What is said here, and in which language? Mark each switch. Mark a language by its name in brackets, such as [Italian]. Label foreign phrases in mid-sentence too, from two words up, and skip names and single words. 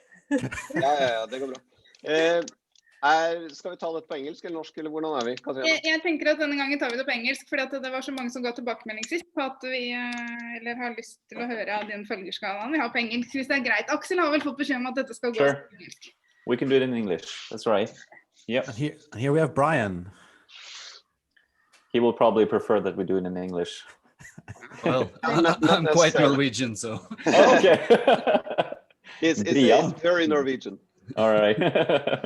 [Norwegian] Ja, det går bra. Skal vi ta dette på engelsk eller norsk, eller hvordan vi? Jeg tenker at denne gangen tar vi det på engelsk, fordi det var så mange som ga tilbakemelding sist på at vi har lyst til å høre av den følgerskalaen vi har på engelsk, hvis det greit. Aksel har vel fått beskjed om at dette skal gå på engelsk. [English] We can do it in English, that's right. Yep. And here we have Brian. He will probably prefer that we do it in English. Well, I'm quite Norwegian, so. Okay. It's very Norwegian. All right.